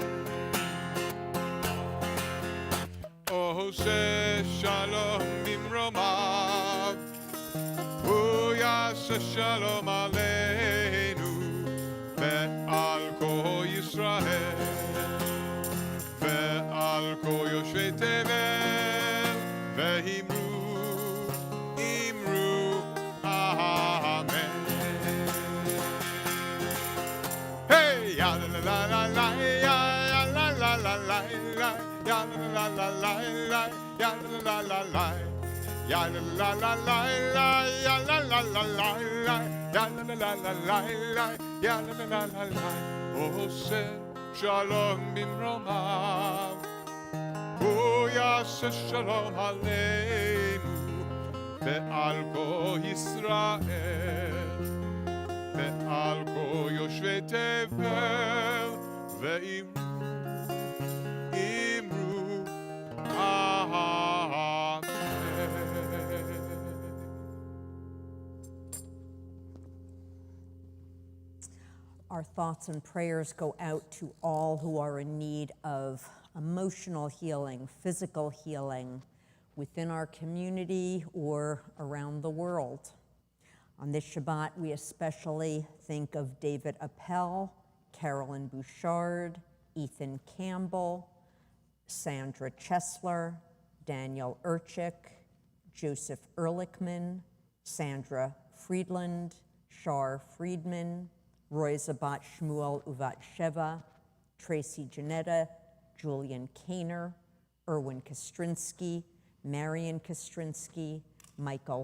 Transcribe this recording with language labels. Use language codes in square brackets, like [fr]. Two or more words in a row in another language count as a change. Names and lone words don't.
[he] עושה שלום במרומיו, הוא יעשה שלום עלינו ועל כל ישראל ועל כל יושבי תבל, ואמרו אמן. היי יא לה לה לה לה יא לה לה לה לה ya la la la la ya la la la ya la la la la ya la la la la ya la la la la ya la la la la. עושה שלום במרומיו, הוא יעשה שלום עלינו ועל כל ישראל ועל כל יושבי תבל, ואמרו [en] Our thoughts and prayers go out to all who are in need of emotional healing, physical healing, within our community or around the world. On this Shabbat, we especially think of David Appel, Carolyn Bouchard, Ethan Campbell, Sandra Chesler, Daniel Urchik, Joseph Ehrlichman, Sandra Friedland, Shar Friedman, Roy Zabat Shmuel Uvat Sheva, Tracy Janetta, Julian Kaner, Erwin Kostrinsky, Marion Kostrinsky, Michael